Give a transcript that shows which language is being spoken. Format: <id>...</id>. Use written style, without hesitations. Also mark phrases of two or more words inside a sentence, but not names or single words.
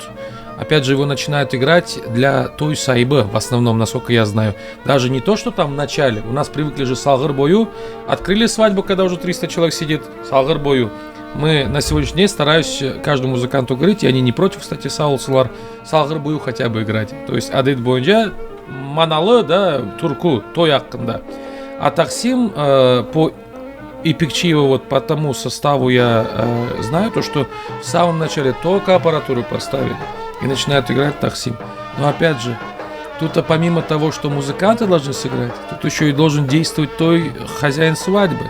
<ru>Опять же, его начинают играть для той сайбы, в основном, насколько я знаю. Даже не то, что там в начале. У нас привыкли же салгар-бою. Открыли свадьбу, когда уже 300 человек сидит. Салгар-бою. Мы на сегодняшний день стараюсь каждому музыканту говорить, и они не против, кстати, салгар-бою хотя бы играть. То есть</ru> <crh>адет бойынча маналы, да, турку, той ақында.</crh> <ru>А Таксим по Ипекчиево, вот по тому составу я знаю, то, что в самом начале только аппаратуру поставили и начинают играть Таксим. Но опять же, тут помимо того, что музыканты должны сыграть, тут еще и должен действовать той хозяин свадьбы.</ru>